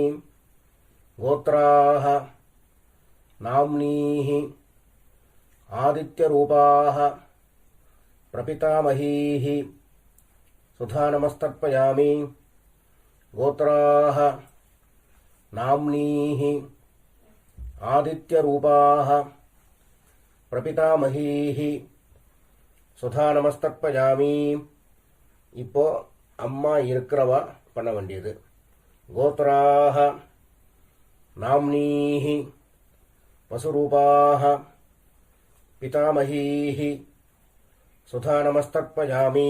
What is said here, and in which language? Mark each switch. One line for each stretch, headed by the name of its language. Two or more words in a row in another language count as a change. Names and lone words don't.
Sanskrit: गोत्राः नाम्नीः आदित्यरूपाः प्रपितामहीः स्वधा नमस्तर्पयामि. கோத்ராஹ नाम्नीः आदित्यरूपाः प्रपितामहीः स्वधा नमस्तर्पयामि.
Tamil: இப்போ அம்மா இருக்கிறவா பண்ண வேண்டியது.
Sanskrit: गोत्राः नाम्नीः वसुरूपाः पितामहीः स्वधा नमस्तर्पयामि.